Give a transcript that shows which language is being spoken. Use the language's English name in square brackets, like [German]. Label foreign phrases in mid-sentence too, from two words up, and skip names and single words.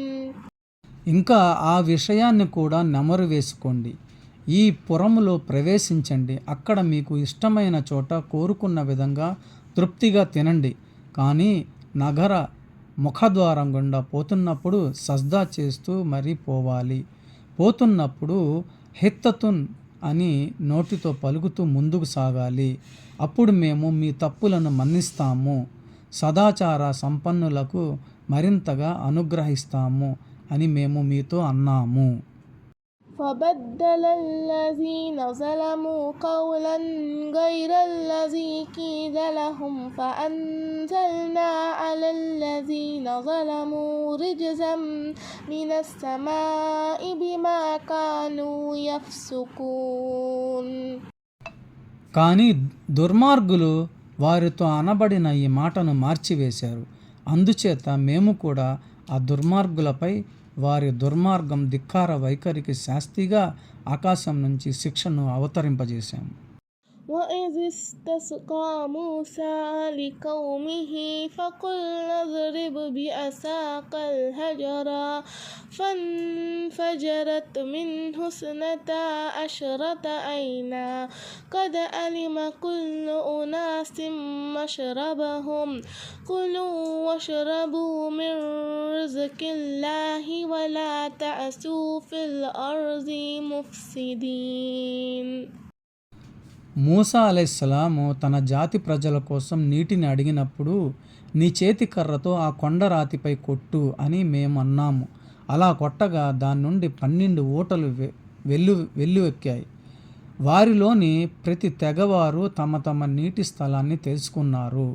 [Telugu] ఇంకా ఆ విషయాన్ని కూడా నెమరు వేసుకోండి. ఈ పురములో ప్రవేశించండి. అక్కడ మీకు ఇష్టమైన చోట కోరుకున్న విధంగా తృప్తిగా తినండి. కానీ నగర ముఖద్వారం గుండా పోతున్నప్పుడు సజ్దా చేస్తూ మరీ పోవాలి. పోతున్నప్పుడు హిత్తతున్ అని నోటితో పలుకుతూ ముందుకు సాగాలి. అప్పుడు మేము మీ తప్పులను మన్నిస్తాము, సదాచార సంపన్నులకు మరింతగా అనుగ్రహిస్తాము అని మేము మీతో అన్నాము. [Arabic] فبدل الذين ظلموا قولا غير الذي قيل لهم فأنزلنا على الذين ظلموا رجزا من السماء بما كانوا يفسقون. [Telugu] కానీ దుర్మార్గులు వారితో అనబడిన ఈ మాటను మార్చివేశారు. అందుచేత మేము కూడా ఆ దుర్మార్గులపై వారి దుర్మార్గం ధిక్కార వైఖరికి శాస్తిగా ఆకాశం నుంచి శిక్షను అవతరింపజేశాము. [Arabic] وإذ استسقى موسى لقومه فقلنا اضرب بعصاك الحجر فانفجرت منه اثنتا عشرة عينا قد علم كل أناس مشربهم كلوا واشربوا من رزق الله ولا تعثوا في الأرض مفسدين. [Telugu] మూసా అలైహిస్సలాము తన జాతి ప్రజల కోసం నీటిని అడిగినప్పుడు నీ చేతి కర్రతో ఆ కొండరాతిపై కొట్టు అని మేము అన్నాము. అలా కొట్టగా దాని నుండి 12 ఊటలు వెల్లువెక్కాయి. వారిలోని ప్రతి తెగవారు తమ తమ నీటి స్థలాన్ని తెలుసుకున్నారు.